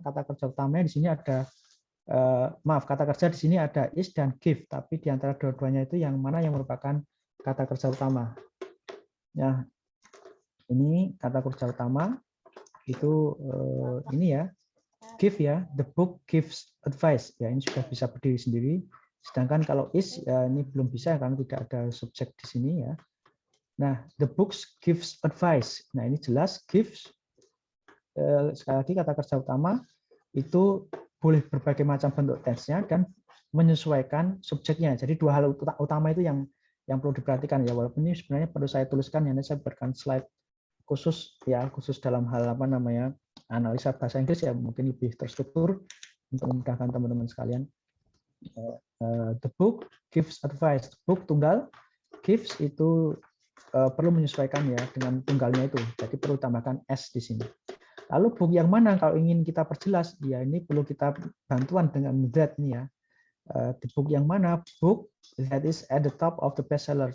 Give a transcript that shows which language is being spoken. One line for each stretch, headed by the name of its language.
Indonesian: Kata kerja utamanya di sini ada kata kerja di sini ada is dan give, tapi di antara dua-duanya itu yang mana yang merupakan kata kerja utama? Ya, ini kata kerja utama itu ini ya, give ya,
English: the book gives advice
Indonesian: ya, ini sudah bisa berdiri sendiri. Sedangkan kalau is ya, ini belum bisa karena tidak ada subjek di sini ya.
English: Nah, the books gives advice.
Indonesian: Nah, ini jelas gives. Sekali lagi kata kerja utama itu boleh berbagai macam bentuk tense-nya dan menyesuaikan subjeknya. Jadi dua hal utama itu yang perlu diperhatikan ya. Walaupun ini sebenarnya perlu saya tuliskan, ya saya berikan slide khusus ya, khusus dalam hal analisa bahasa Inggris ya, mungkin lebih terstruktur untuk memudahkan teman-teman sekalian.
English: The book gives advice.
Indonesian: Book tunggal, gives itu perlu menyesuaikan ya dengan tunggalnya itu. Jadi perlu tambahkan s di sini. Lalu book yang mana kalau ingin kita perjelas? Ya ini perlu kita bantuan dengan that nih ya. The book yang mana?
English: Book that is at the top of the bestseller.